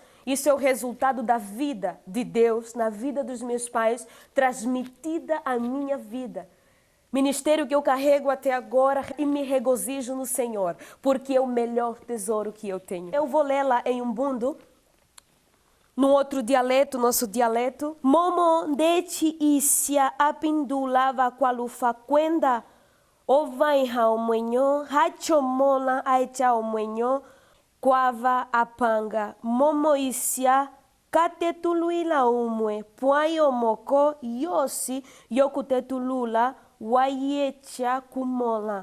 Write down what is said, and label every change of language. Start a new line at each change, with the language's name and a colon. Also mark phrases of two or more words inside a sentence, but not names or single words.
Portuguese: Isso é o resultado da vida de Deus na vida dos meus pais, transmitida à minha vida. Ministério que eu carrego até agora e me regozijo no Senhor, porque é o melhor tesouro que eu tenho. Eu vou lê-la em Ubuntu, no outro dialeto, nosso dialeto.
Umbundu: Momo ndeti isia apindulava qualufa kwenda ovainha omwenyo hachomola aicha omwenyo kwava apanga momo isia katetuluila umwe puayo moko yosi yokutetulula waiecha kumola.